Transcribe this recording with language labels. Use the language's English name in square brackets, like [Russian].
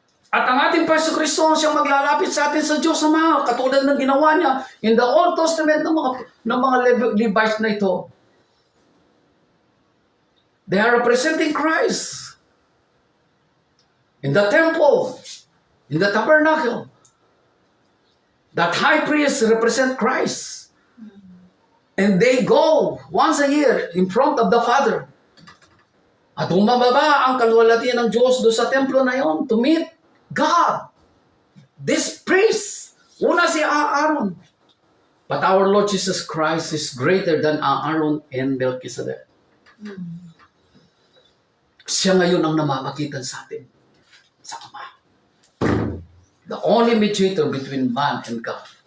[Filipino] At ang ating Pastor Kristo ang siyang maglalapit sa atin sa Diyos Ama, katulad ng ginawa niya [English] in the Old Testament [Filipino] ng mga Levites na ito. [English] They are representing Christ. In the temple, in the tabernacle, that high priest represent Christ. And they go once a year in front of the Father. [Filipino] At umababa ang kalwalhatian ng Diyos doon sa templo na yon [English] to meet God. This priest, [Filipino] una si Aaron. [English] But our Lord Jesus Christ is greater than Aaron and Melchizedek. [Filipino] Siya ngayon ang namamagitan sa atin, sa Ama. [English] The only mediator between man and God.